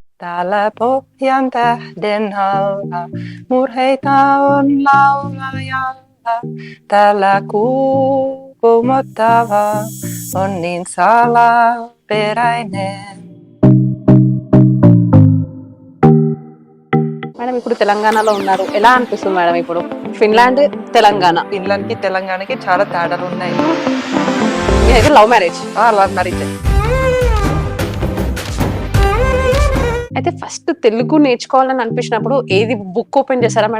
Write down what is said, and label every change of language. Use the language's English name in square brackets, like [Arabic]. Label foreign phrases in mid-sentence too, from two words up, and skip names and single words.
[Finnish] Täällä pohjan tähden alla murheita on laulajalla. Täällä kuumottava on niin salaperäinen. [Telugu] మేడం ఇప్పుడు తెలంగాణలో ఉన్నారు. ఎలా అనిపిస్తుంది మేడం ఇప్పుడు ఫిన్లాండ్ తెలంగాణ? ఫిన్లాండ్కి తెలంగాణకి చాలా తేడాలు ఉన్నాయి. మీ దగ్గర [English] love marriage? love marriage. [Telugu] అయితే ఫస్ట్ తెలుగు నేర్చుకోవాలని అనిపించినప్పుడు ఏది [English] book open [Telugu] చేశారా మేడం?